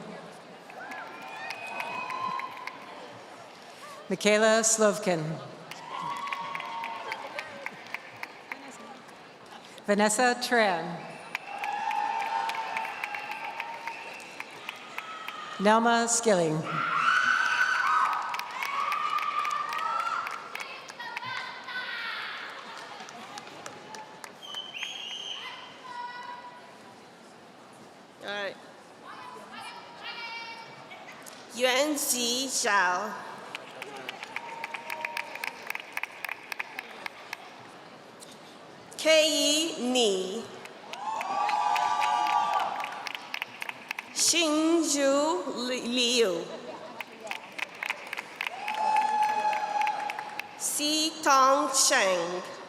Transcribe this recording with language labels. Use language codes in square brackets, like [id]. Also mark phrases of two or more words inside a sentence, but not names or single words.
[en] Michaela Slovkin. Vanessa Tran. Nelma Skilling. All right. Yuan Zi Zhao. Kei Ni. Xinzhu Liu. Si Tong Sheng.